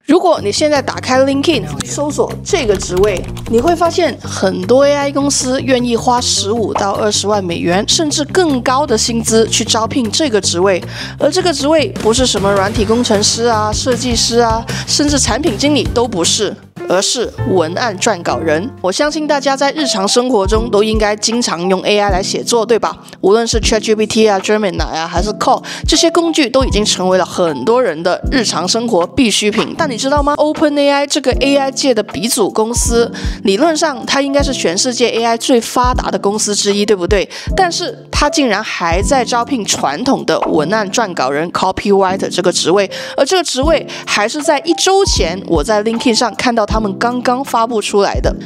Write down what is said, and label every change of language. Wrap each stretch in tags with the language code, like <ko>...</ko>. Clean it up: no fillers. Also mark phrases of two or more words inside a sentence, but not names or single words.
<zh>如果你現在打開 LinkedIn 搜索這個職位，你會發現很多 AI 公司願意花15到20萬美元，甚至更高的薪資去招聘這個職位。而這個職位不是什麼軟體工程師啊、設計師啊，甚至產品經理都不是，而是文案撰稿人。我相信大家在日常生活中都應該經常用 AI 來寫作，對吧？無論是 ChatGPT 啊、Gemini 啊，還是 Claude， 這些工具都已經成為了很多人的日常生活必需品。但你知道嗎？ OpenAI 這個 AI 界的鼻祖公司，理論上它應該是全世界 AI 最發達的公司之一，對不對？但是它竟然還在招聘傳統的文案撰稿人 Copywriter 這個職位，而這個職位還是在1周前我在 LinkedIn 上看到他們剛剛發布出來的。</zh>